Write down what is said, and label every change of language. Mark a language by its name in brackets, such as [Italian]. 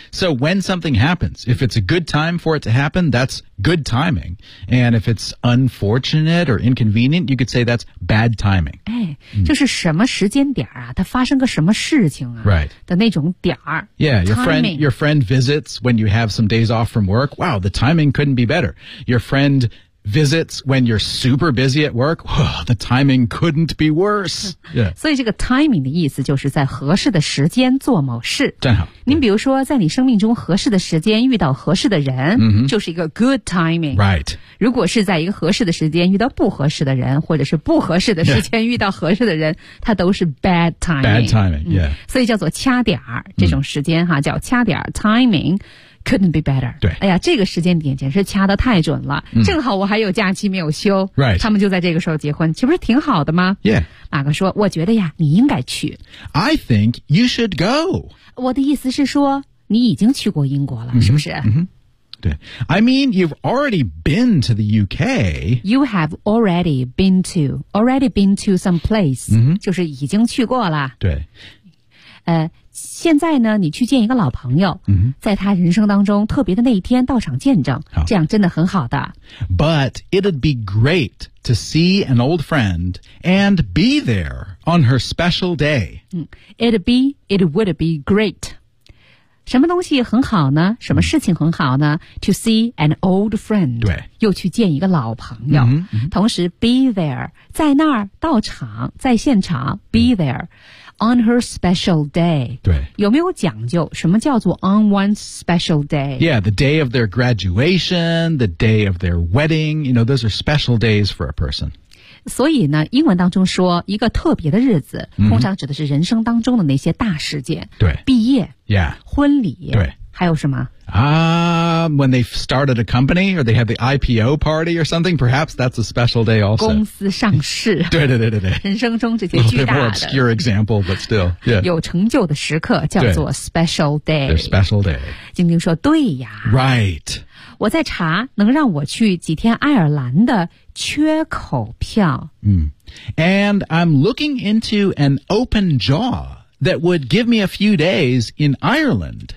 [English] So when something happens, if it's a good time for it to happen, that's good timing. And if it's unfortunate or inconvenient, you could say that's bad timing. 哎、mm-hmm. [Chinese] 就是什么时间点啊它发生个什么事情啊 Right. 的那种点儿 [English] Yeah, your friend visits when you have some days off from work. Wow, the timing couldn't be better. Your friend visits when you're super busy at work, oh, the timing couldn't be worse. Yeah. [Chinese] 所以这个 timing 的意思就是在合适的时间做某事。正好。您比如说在你生命中合适的时间遇到合适的人、 mm-hmm. 就是一个 [English] good timing. Right. [Chinese] 如果是在一个合适的时间遇到不合适的人或者是不合适的时间遇到合适的人、 yeah. 它都是 [English] bad timing. Bad timing, yeah.、 [Chinese] 嗯、所以叫做掐点儿这种时间哈、mm. 叫掐点儿 timing. [English] Couldn't be better. [Chinese] 对，哎呀，这个时间点简直掐得太准了、嗯。正好我还有假期没有休， right. 他们就在这个时候结婚，岂不是挺好的吗？Yeah，马哥说，我觉得呀，你应该去。 [English] I think you should go. [Chinese] 我的意思是说，你已经去过英国了，嗯、是不是？ [English] 嗯对 I mean, you've already been to the UK. You have already been to some place.、嗯、 [Chinese] 就是已经去过了。对。现在呢你去见一个老朋友、 mm-hmm. 在他人生当中特别的那一天到场见证、 oh. 这样真的很好的。 [English] But it'd be great to see an old friend and be there on her special day.、 [Chinese] 嗯、 [English] It would be great. [Chinese] 什么东西很好呢什么事情很好呢、mm-hmm. [English] To see an old friend. [Chinese] 对。又去见一个老朋友。 Mm-hmm. 同时 be there, 在那儿到场在现场 be there.、Mm-hmm. [English] On her special day. [Chinese] 对。有没有讲究什么叫做 [English] on one's special day? Yeah, the day of their graduation, the day of their wedding, you know, those are special days for a person. [Chinese] 所以呢英文当中说一个特别的日子、 mm-hmm. 通常指的是人生当中的那些大事件。对。毕业。 Yeah. 婚礼。对。还有什么 [English] When they started a company or they have the IPO party or something, perhaps that's a special day also. [Chinese] 公司上市。对对对对对。人生中这些巨大的。 [English] A little bit more obscure example, but still.、Yeah. [Chinese] 有成就的时刻叫做 special day. [English] Their special day. [Chinese] 晶晶说对呀。 Right. 我在查能让我去几天爱尔兰的缺口票。 [English] 嗯。And I'm looking into an open jaw. That would give me a few days in Ireland.